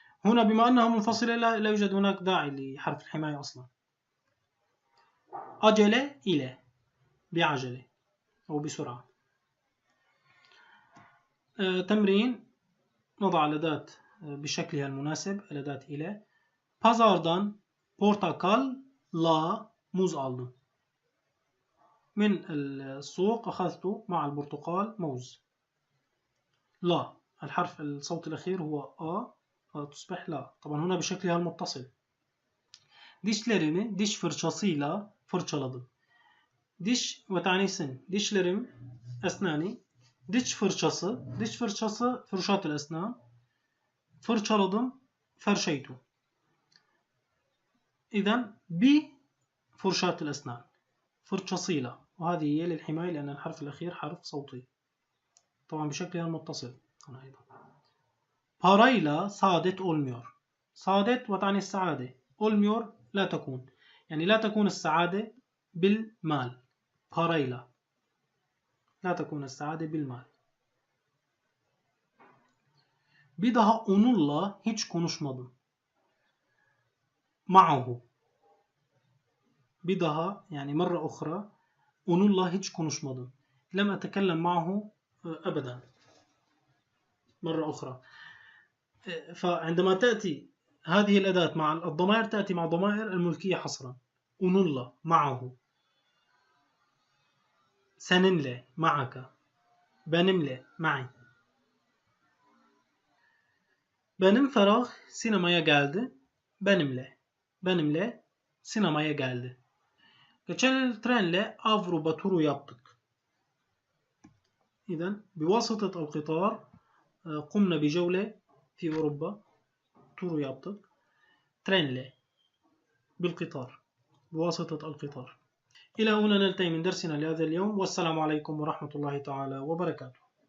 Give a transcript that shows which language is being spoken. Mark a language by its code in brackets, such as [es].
[ar] هنا بما أنها منفصلة لا يوجد هناك داعي لحرف الحماية أصلا. عجلة إلى بعجلة أو بسرعة. تمرين نضع الأداة بشكلها المناسب. الأداة إلى. [tr] Pazardan portakalla muz aldım. [ar] من السوق أخذت مع البرتقال موز. لا، الحرف الصوت الأخير هو تصبح لا، طبعا هنا بشكلها المتصل. [tr] Dişlerimi diş fırçasıyla fırçaladım. [ar] Diş وتعني سن. Dişlerim أسناني. [tr] Diş fırçası [ar] فرشاة الأسنان. fırçaladım فرشيته. إذن بفرشاة الأسنان فرشاسيلا، وهذه هي للحماية لأن الحرف الأخير حرف صوتي طبعا بشكلها المتصل هنا أيضا. [tr] parayla saadet olmuyor. saadet [ar] وتعني السعادة. [tr] olmuyor [ar] لا تكون، يعني لا تكون السعادة بالمال. parayla لا تكون السعادة بالمال. [tr] bir daha onunla hiç konuşmadım. معه bir daha [ar] يعني مرة أخرى [tr] onunla hiç konuşmadım. [ar] لم أتكلم معه أبدا مرة أخرى. فعندما تأتي هذه الأداة مع الضمائر تأتي مع ضمائر الملكية حصرا. onunla معه. seninle معك. benimle معي. [tr] benim Ferah sinemaya geldi. benimle sinemaya geldi. Geçen yıl trenle Avrupa turu yaptık. [ar] إذن بواسطة القطار قمنا بجولة في أوروبا. [tr] تور yaptık. [ar] ترينلي بالقطار بواسطة القطار. إلى هنا ننتهي من درسنا لهذا اليوم، والسلام عليكم ورحمة الله تعالى وبركاته.